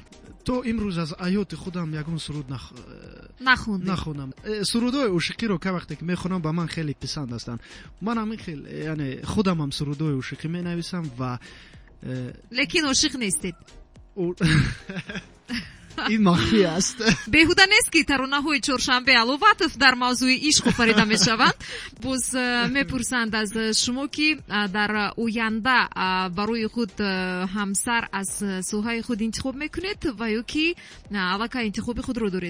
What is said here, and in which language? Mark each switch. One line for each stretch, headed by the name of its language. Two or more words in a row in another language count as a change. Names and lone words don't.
Persian: تو امروز از حیات خودم یگون سرود نخوندم. سرودهای عشقی رو که وقتی که میخونم با من خیلی پسند هستن. من هم خیلی یعنی خودم هم سرودهای عشقی مینویسم و لیکن عاشق نیستید. این مخفی است.
Tajik: беҳуда нест ки таронаҳои чоршанбе аловатов дар мавзӯи ишқ офарида мешаванд. боз мепурсанд аз шумо ки дар оянда барои худ ҳамсар аз соҳаи худ интихоб мекунед ва ё ки аллакай интихоби худро доред?